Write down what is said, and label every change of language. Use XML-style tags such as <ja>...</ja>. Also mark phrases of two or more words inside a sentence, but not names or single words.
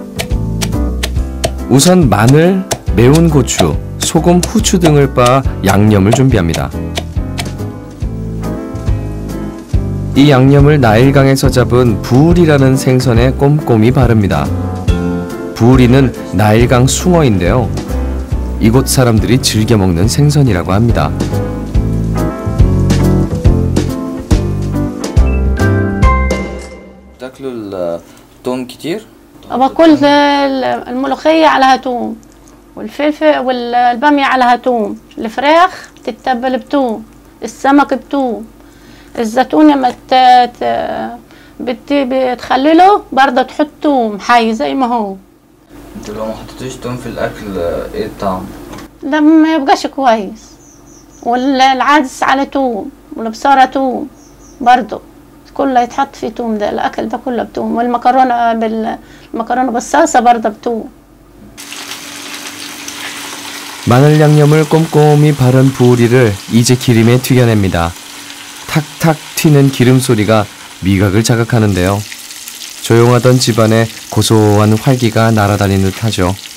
<ko>우선 마늘, 매운 고추, 소금, 후추 등을 빻아 양념을 준비합니다. 이 양념을 나일강에서 잡은 부울이라는 생선에 꼼꼼히 바릅니다. 부울이는 나일강 숭어인데요. 이곳 사람들이 즐겨 먹는 생선이라고 합니다.</ko> <ar>تاكلوا الثوم كتير؟ باكل الملوخية عليها توم والفلفل والبامية عليها توم، الفراخ بتتبل بتوم، السمك بتوم، الزيتون لما بتخلله برضه تحط توم حي زي ما هو. انتوا لو ما حطيتوش توم في الاكل ايه الطعم؟ ده ما يبقاش كويس. والعدس على توم والبصارة توم برضو كله يتحط فيه توم، ده الأكل ده كله بتوم. والمكرونة المكرونة بالصلصة برضه بتوم.</ar> <ko>마늘 양념을 꼼꼼히 바른 부우리를 이제 기름에 튀겨냅니다. 탁탁 튀는 기름 소리가 미각을 자극하는데요. 조용하던 집안에 고소한 활기가 날아다니는 듯하죠.</ko>